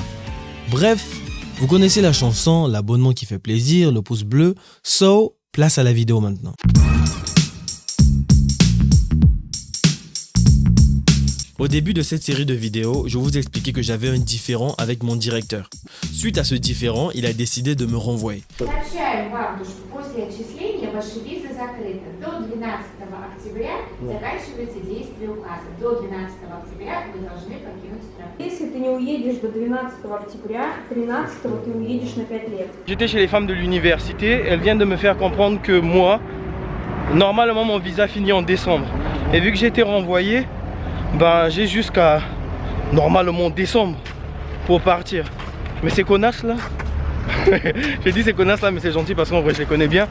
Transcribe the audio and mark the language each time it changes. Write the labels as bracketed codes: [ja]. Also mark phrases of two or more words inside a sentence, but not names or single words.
[fr] Bref, vous connaissez la chanson, l'abonnement qui fait plaisir, le pouce bleu, so, place à la vidéo maintenant. Au début de cette série de vidéos, je vous expliquais que j'avais un différend avec mon directeur. Suite à ce différend, il a décidé de me renvoyer. [ru] Сообщаем вам, что после отчисления ваши визы закрыты. До 12 октября заканчивается действие указа. До 12 октября вы должны покинуть страну. Если ты не уедешь до 12 октября, 13 ты уедешь на 5 лет. [fr] J'étais chez les femmes de l'université. Elles viennent de me faire comprendre que moi, normalement, mon visa finit en décembre. Et vu que j'ai été renvoyé, ben, j'ai jusqu'à normalement décembre pour partir. Mais ces connasses là, j'ai dit ces connasses là, mais c'est gentil parce qu'en vrai je les connais bien.